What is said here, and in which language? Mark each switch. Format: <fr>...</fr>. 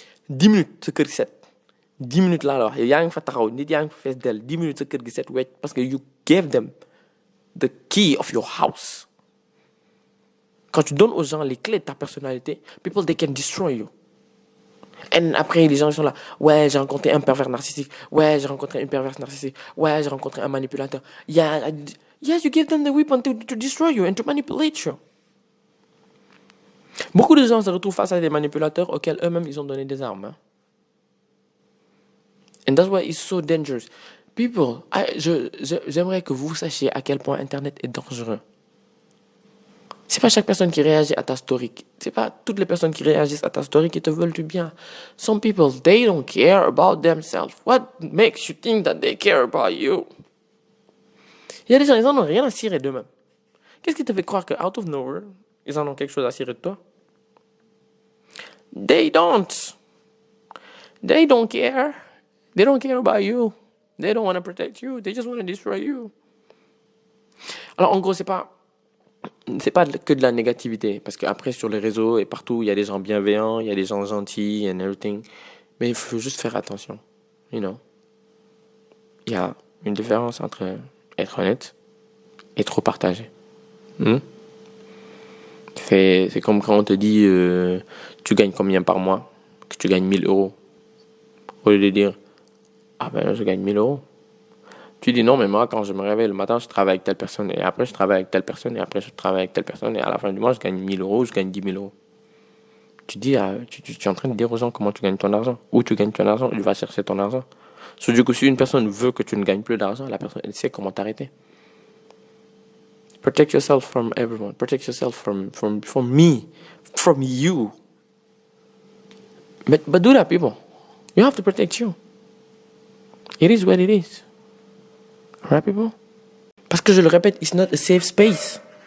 <wo>10 minutes, ce kër gi set. 10 minutes laa la wax yow yaa ngi fa taxaw nit yaa ngi fa fees del 10 minutes sa kër gi set wecc parce que</wo> <en>you gave them the key of your house.</en> <fr>Quand tu donnes aux gens les clés de ta personnalité,</fr> <en>people, they can destroy you.</en> <fr>Et après, les gens sont là. Ouais, j'ai rencontré un pervers narcissique. Ouais, j'ai rencontré une perverse narcissique. Ouais, j'ai rencontré un manipulateur.</fr> <en>Yeah, you give them the weapon to destroy you and to manipulate you.</en> <fr>Beaucoup de gens se retrouvent face à des manipulateurs auxquels eux-mêmes ils ont donné des armes. Hein?</fr> <en>And that's why it's so dangerous.</en> <fr>People, j'aimerais que vous sachiez à quel point Internet est dangereux. C'est pas chaque personne qui réagit à ta story. C'est pas toutes les personnes qui réagissent à ta story qui te veulent du bien.</fr> <en>Some people, they don't care about themselves. What makes you think that they care about you?</en> <fr>Il y a des gens, ils en ont rien à cirer d'eux-mêmes. Qu'est-ce qui te fait croire que</fr> <en>out of nowhere,</en> <fr>ils en ont quelque chose à cirer de toi?</fr> <en>They don't care. They don't care about you. They don't want to protect you. They just want to destroy you.</en> <fr>Alors, en gros, c'est pas que de la négativité. Parce qu'après, sur les réseaux et partout, il y a des gens bienveillants, il y a des gens gentils</fr> <en>and everything.</en> <fr>Mais il faut juste faire attention.</fr> <en>You know?</en> <fr>Il y a une différence entre être honnête et trop partager. C'est comme quand on te dit tu gagnes combien par mois, que tu gagnes 1000 euros. Au lieu de dire Ah ben, je gagne 1 000 euros. Tu dis non, mais moi, quand je me réveille le matin, je travaille avec telle personne, et après, je travaille avec telle personne, et après, je travaille avec telle personne, et à la fin du mois, je gagne 1 000 euros, je gagne 10 000 euros. Tu dis, tu es en train de dire aux gens comment tu gagnes ton argent. Où tu gagnes ton argent, tu vas chercher ton argent. Du coup, si une personne veut que tu ne gagnes plus d'argent, la personne, elle sait comment t'arrêter.</fr> <en>Protect yourself from everyone. Protect yourself from me, from you. But do that, people. You have to protect you. It is what it is. Right, people?</en> <fr>Parce que je le répète,</fr> <en>it's not a safe space.</en>